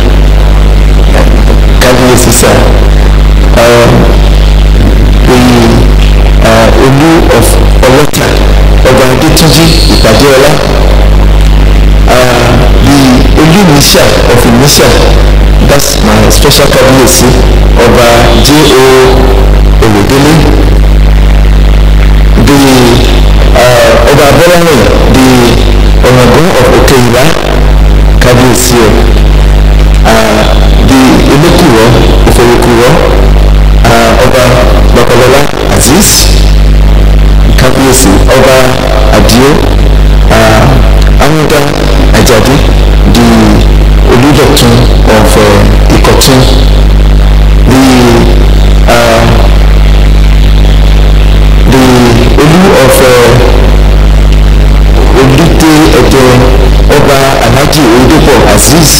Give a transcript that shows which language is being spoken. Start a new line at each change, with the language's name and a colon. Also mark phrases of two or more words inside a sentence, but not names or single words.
English: Kabiyesi sir, the Olu of Olota, Oba Adetunji Ipadeola, the Olunisha of Inisha, that's my special Kabiyesi, Oba J.O. Olodele, Abolani, the Onagun of Okeiba, Kabiyesi, the Ilokuro, Iferukuro, Oba Babalola Aziz, Kabiyesi, Oba Adio, Amuda Ajadi, the Oludotun of Ikotun, the Olu of Olute Edo, Oba Alhaji Oyedepo Aziz,